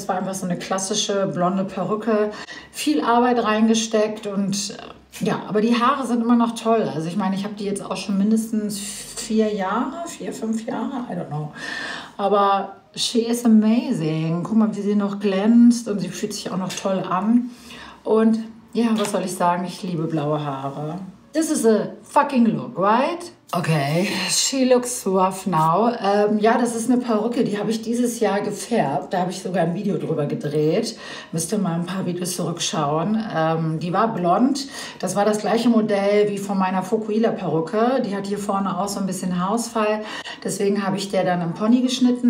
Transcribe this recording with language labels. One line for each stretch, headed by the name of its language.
German: Das war einfach so eine klassische blonde Perücke. Viel Arbeit reingesteckt und ja, aber die Haare sind immer noch toll. Also ich meine, ich habe die jetzt auch schon mindestens 4 Jahre, 4, 5 Jahre,
English: I don't know.
German: Aber
English: she is amazing.
German: Guck mal, wie sie noch glänzt und sie fühlt sich auch noch toll an. Und ja, was soll ich sagen? Ich liebe blaue Haare.
English: This is a fucking look, right? Okay, she looks rough now.
German: Ja, das ist eine Perücke, die habe ich dieses Jahr gefärbt. Da habe ich sogar ein Video drüber gedreht. Müsst ihr mal ein paar Videos zurückschauen. Die war blond. Das war das gleiche Modell wie von meiner Fukuhila-Perücke. Die hat hier vorne auch so ein bisschen Haarausfall. Deswegen habe ich der dann im Pony geschnitten.